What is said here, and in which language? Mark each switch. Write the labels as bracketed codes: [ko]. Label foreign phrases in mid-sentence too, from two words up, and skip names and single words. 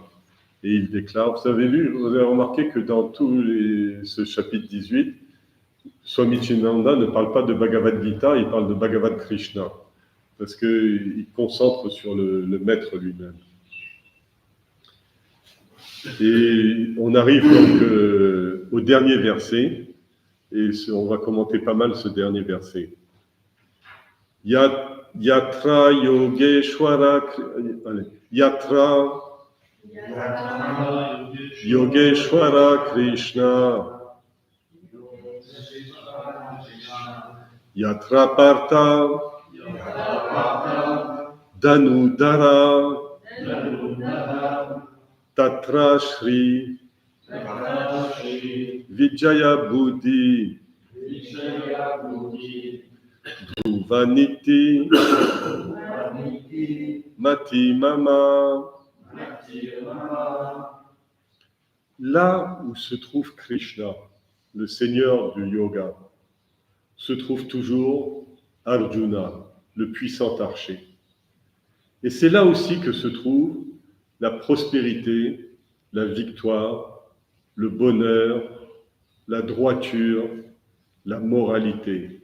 [fr] Et il déclare, vous avez remarqué que dans ce chapitre 18, Swami Chinanda ne parle pas de Bhagavad Gita, il parle de Bhagavad Krishna, parce qu'il concentre sur le maître lui-même. Et on arrive donc au dernier verset, et on va commenter pas mal ce dernier verset. [sa] Yatra Yogeshwara Krishna Yatra Partha Danudara Tatra Shri Vijaya Buddhi Dhruvaniti Mati Mama. [fr] Là où se trouve Krishna, le Seigneur du yoga, se trouve toujours Arjuna, le puissant archer. Et c'est là aussi que se trouve la prospérité, la victoire, le bonheur, la droiture, la moralité.